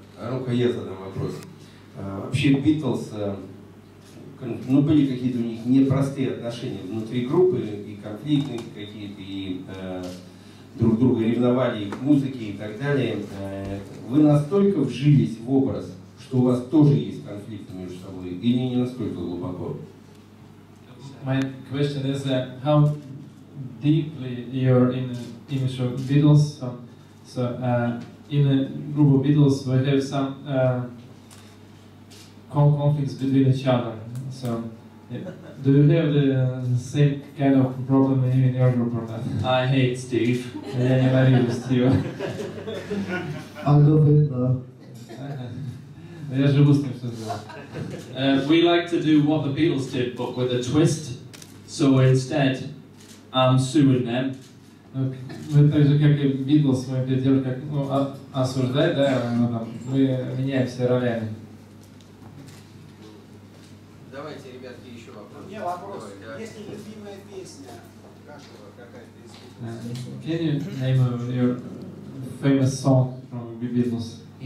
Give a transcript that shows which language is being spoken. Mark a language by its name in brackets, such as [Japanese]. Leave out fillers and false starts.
[Russian] Ну-ка, я задам вопрос. Вообще, Битлз, ну, были какие-то у них непростые отношения внутри группы, и конфликтные какие-то, и друг друга ревновали и к музыке и так далее. Вы настолько вжились в образ, что у вас тоже есть конфликты между собой, или не настолько глубоко? [English] My question is how deeply you're in the image of Beatles. So in a group of Beatles, we have some conflicts between each other. So do you have the same kind of problem in your group or not? I hate Steve. [Russian] Я ненавижу Стива. [English] I love it though. [Russian] Я живу с ним, что сделать. [English] We like to do what the Beatles did, but with a twist. So instead, I'm suing them. [Russian] Мы так же, как и Beatles, мы это делаем как, осуждать, да, мы меняем все ролями. Давайте, ребятки, еще вопрос. У меня вопрос. Есть ли любимая песня каждого какая-то из Beatles? [English] Can you name your famous song from the Beatles?